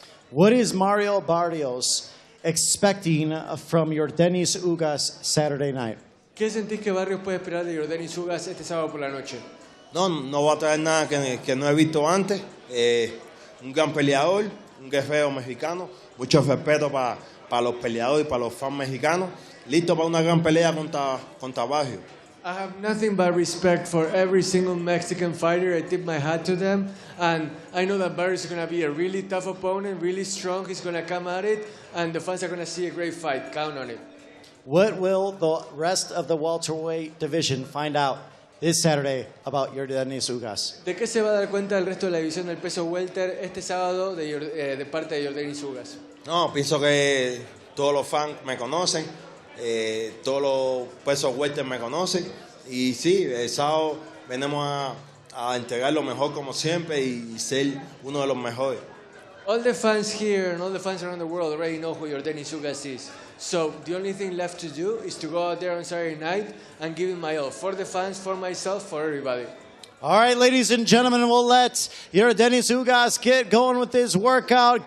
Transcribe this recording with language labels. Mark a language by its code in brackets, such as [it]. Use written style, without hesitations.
[en] What is Mario Barrios expecting from Yordenis Ugas Saturday night? [es] ¿Qué sentís que Barrios puede esperar de Yordenis Ugas este sábado por la noche? No va a traer nada que no he visto antes. Un gran peleador, un guerrero mexicano, mucho respeto para los peleadores y para los fans mexicanos, listo para una gran pelea contra Barrios. [en] I have nothing but respect for every single Mexican fighter. I tip my hat to them. And I know that Barrios is going to be a really tough opponent, really strong. He's going to come at it. And the fans are going to see a great fight. Count on it. What will the rest of the welterweight division find out this Saturday about Yordenis Ugas? [es] ¿De qué se va a dar cuenta el resto de la división del peso welter este sábado de parte de Yordenis Ugas? No, pienso que todos los fans me conocen. Todos los pesos welter me conocen y sí, el sábado venimos a entregar lo mejor como siempre y ser uno de los mejores. [en] All the fans here and all the fans around the world already know who Yordenis Ugas is. So the only thing left to do is to go out there on Saturday night and give it my all. For the fans, for myself, for everybody. All right, ladies and gentlemen, we'll let Yordenis Ugas get going with this workout.